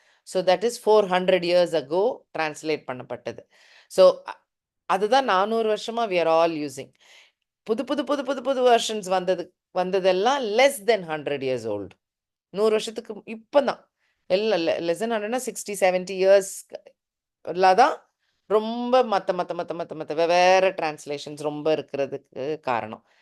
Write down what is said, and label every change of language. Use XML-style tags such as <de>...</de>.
<en>so that is 400 years ago translate</en> <ta>பண்ணப்பட்டது.</ta> <en>so</en> <ta>அதுதான் 400 வருஷமா</ta> <en>we are all using.</en> <ta>புது புது புது புது புது வெர்ஷன்ஸ் வந்ததெல்லாம்</ta> <en>less than 100 years old.</en> <ta>100 வருஷத்துக்கு இப்போதான் எல்லாம்</ta> <en>less than 100னா 60-70 years</en> <ta>தான் ரொம்ப மற்ற வெவ்வேறு டிரான்ஸ்லேஷன்ஸ் ரொம்ப இருக்கிறதுக்கு காரணம்.</ta>